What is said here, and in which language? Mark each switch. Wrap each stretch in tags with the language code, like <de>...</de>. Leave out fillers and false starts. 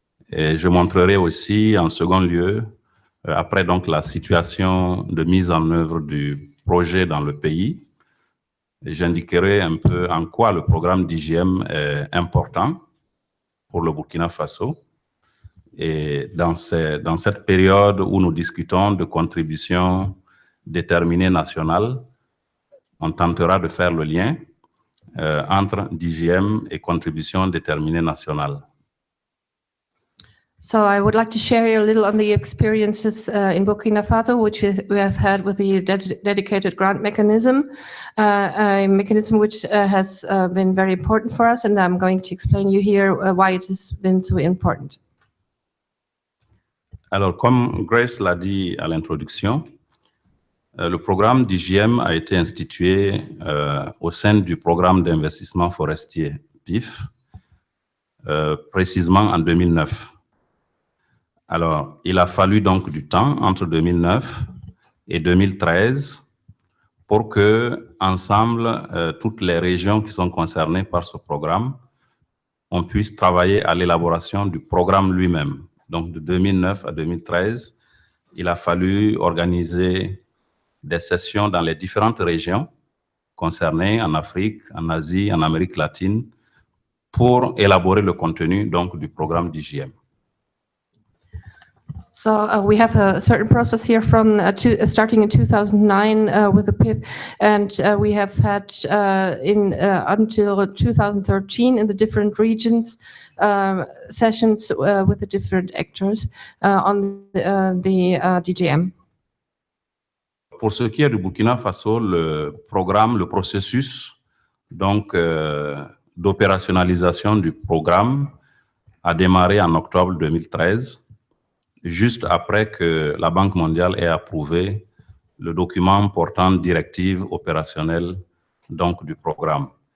<fr>Et je montrerai aussi en second lieu, après donc la situation de mise en œuvre du projet dans le pays, j'indiquerai un peu en quoi le programme DGM est important pour le Burkina Faso. Et dans cette période où nous discutons de contributions déterminées nationales, on tentera de faire le lien entre DGM et contributions déterminées nationales.</fr> <en>So I would like to share a little on the experiences in Burkina Faso, which we have had with the dedicated grant mechanism, a mechanism which has been very important for us, and I'm going to explain you here why it has been so important.</en> <fr>Alors, comme Grace l'a dit à l'introduction, le programme DGM a été institué au sein du programme d'investissement forestier PIF, précisément en 2009. Alors, il a fallu donc du temps entre 2009 et 2013 pour que, ensemble, toutes les régions qui sont concernées par ce programme, on puisse travailler à l'élaboration du programme lui-même. Donc, de 2009 à 2013, il a fallu organiser des sessions dans les différentes régions concernées en Afrique, en Asie, en Amérique latine, pour élaborer le contenu donc, du programme DGM.</fr> <en>So we have a certain process here from starting in 2009 with the PIF, and we have had until 2013 in the different regions sessions with the different actors on the DGM.</en> <fr>Pour ce qui est du Burkina Faso, le processus donc d'opérationnalisation du programme a démarré en octobre 2013. Juste après que la Banque mondiale ait approuvé le document portant directive opérationnelle donc, du programme.</fr>